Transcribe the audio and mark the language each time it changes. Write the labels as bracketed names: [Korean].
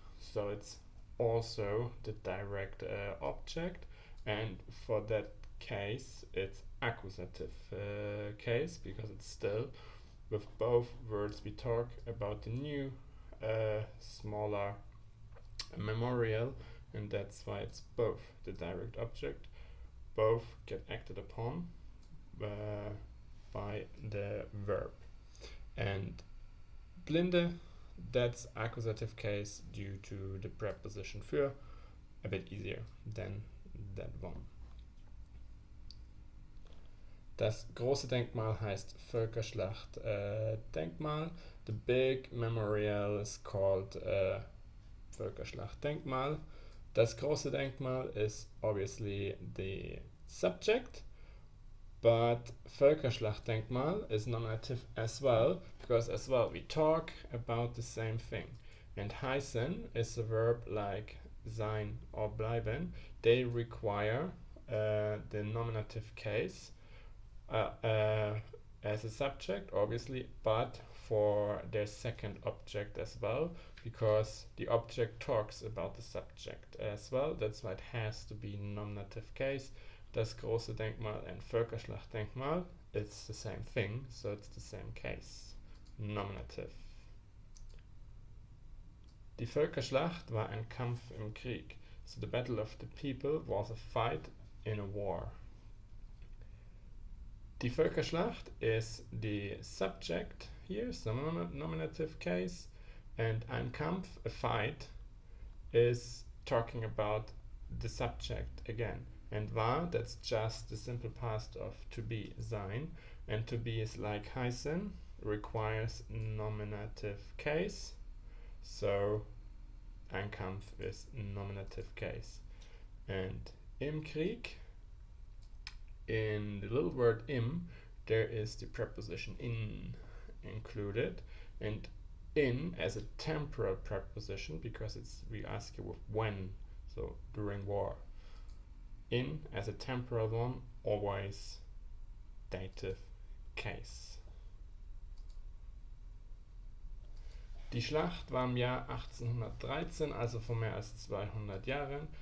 [English] So it's also the direct object, and for that case it's accusative case because it's still with both words we talk about the new smaller memorial, and that's why it's both the direct object, both get acted upon by the verb. And blinde, that's accusative case due to the preposition für, a bit easier than that one. [German] Das große Denkmal heißt Völkerschlacht-Denkmal. [English] The big memorial is called Völkerschlacht-Denkmal. [German] Das große Denkmal [English] is obviously the subject, but Völkerschlacht-Denkmal is nominative as well, because as well we talk about the same thing. And heißen is a verb like sein or bleiben. They require the nominative case as a subject, obviously, but for their second object as well, because the object talks about the subject as well. That's why it has to be nominative case. [German] Das große Denkmal [English] and Völkerschlacht-Denkmal, it's the same thing, so it's the same case. Nominative. [German] Die Völkerschlacht war ein Kampf im Krieg. [English] So the battle of the people was a fight in a war. [German] Die Völkerschlacht [English] is the subject here, so nominative case, and [German] ein Kampf, [English] a fight, is talking about the subject again. And war, that's just the simple past of to be, sein, and to be is like heißen, requires nominative case, so [German] ein Kampf [English] is nominative case. And [German] im Krieg, [English] in the little word im, there is the preposition in included, and in as a temporal preposition because we ask you with when, so during war. In as a temporal one, always dative case. [German] Die Schlacht war im Jahr 1813, also vor mehr als 200 Jahren.